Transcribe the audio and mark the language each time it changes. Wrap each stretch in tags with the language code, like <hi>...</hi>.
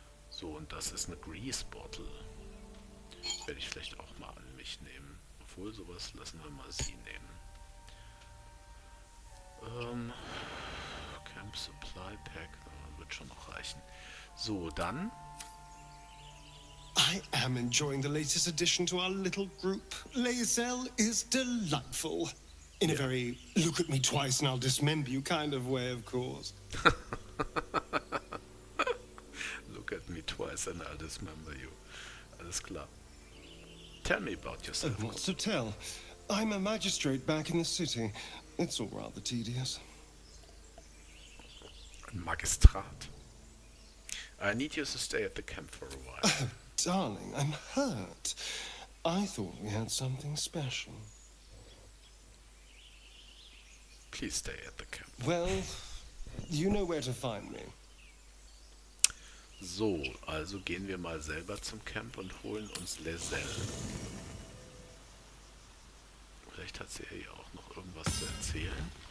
<de>So, und das ist eine Grease Bottle. Werde ich vielleicht auch mal an mich nehmen. Obwohl, sowas lassen wir mal sie nehmen. Camp Supply Pack, wird schon noch reichen. So, dann.</de> <en>I am enjoying the latest addition to our little group. Lezelle is delightful. In a very look at me twice and I'll dismember you kind of way, of course. Look at me twice and I'll dismember you.</en> <de>Alles klar.</de> <en>Tell me about yourself. Oh, what's to tell? I'm a magistrate back in the city. It's all rather tedious.</en> <de>Magistrat.</de> <en>I need you to stay at the camp for a while. Oh, darling, I'm hurt. I thought we had something special. Please stay at the camp. Well, you know where to find me.</en> <de>So, also gehen wir mal selber zum Camp und holen uns Lezelle. Vielleicht hat sie ja auch noch irgendwas zu erzählen.</de>